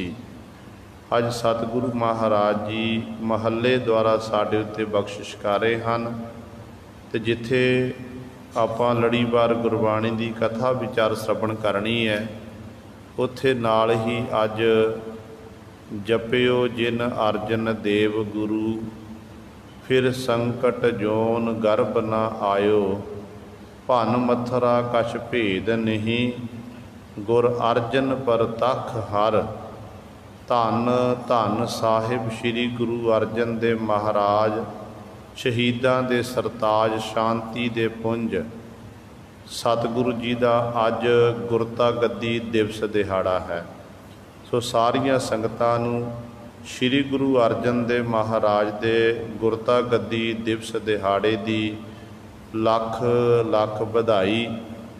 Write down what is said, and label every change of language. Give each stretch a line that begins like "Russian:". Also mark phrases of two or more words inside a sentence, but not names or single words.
Punjabi: ਅਜ ਸਤਗੁਰੂ ਮਹਾਰਾਜ ਜੀ ਮਹੱਲੇ ਦੁਆਰਾ ਸਾਡੇ ਉੱਤੇ ਬਖ਼ਸ਼ਿਸ਼ ਕਰ ਰਹੇ ਹੈਂ, ਤੋ ਜਿੱਥੇ ਆਪਾਂ ਲੜੀਵਾਰ ਗੁਰਬਾਣੀ ਕੀ ਕਥਾ ਵਿਚਾਰ ਸ੍ਰਵਣ ਕਰਨੀ ਹੈ, ਉੱਥੇ ਨਾਲ ਹੀ ਅਜ ਜਪਿਓ ਜਿਨ ਅਰਜਨ ਦੇਵ ਗੁਰੂ, ਫਿਰ ਸੰਕਟ ਜੋਨ ਗਰਭ ਨ ਆਯੋ। ਭਨ ਮਥਰਾ ਕਛ ਭੇਦ ਨਹੀਂ, ਗੁਰ ਅਰਜਨ ਪਰ ਤਖ ਹਰ। ਧੰਨ ਧੰਨ ਸਾਹਿਬ ਸ੍ਰੀ ਗੁਰੂ ਅਰਜਨ ਦੇਵ ਮਹਾਰਾਜ, ਸ਼ਹੀਦਾਂ ਦੇ ਸਰਤਾਜ, ਸ਼ਾਂਤੀ ਦੇ ਪੁੰਜ। ਸਤਗੁਰੂ ਜੀ ਕਾ ਅਜ ਗੁਰਤਾ ਗੱਦੀ ਦਿਵਸ ਦਿਹਾੜਾ ਹੈ। ਸੋ ਸਾਰੀਆਂ ਸੰਗਤਾਂ ਨੂੰ ਸ੍ਰੀ ਗੁਰੂ ਅਰਜਨ ਦੇਵ ਮਹਾਰਾਜ ਦੇ ਗੁਰਤਾ ਗੱਦੀ ਦਿਵਸ ਦਿਹਾੜੇ ਦੀ ਲੱਖ ਲੱਖ ਬਧਾਈ।